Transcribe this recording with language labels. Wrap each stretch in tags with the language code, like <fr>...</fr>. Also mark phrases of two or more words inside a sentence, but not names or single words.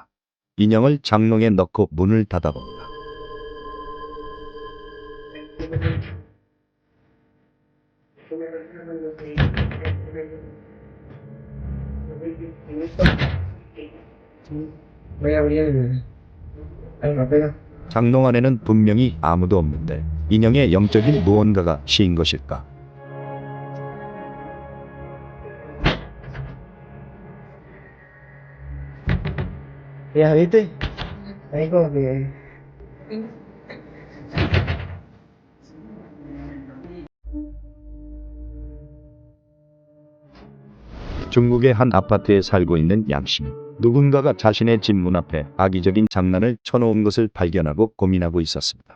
<ko>인형을 장롱에 넣고 문을 닫아봅니다. 장롱 안에는 분명히 아무도 없는데 인형의 영적인 무언가가 씌인 것일까?</ko> <es>Ya, ¿viste? Ahí como que...</es> <ko>중국의 한 아파트에 살고 있는 양 씨는 누군가가 자신의 집 문 앞에 악의적인 장난을 쳐놓은 것을 발견하고 고민하고 있었습니다.</ko>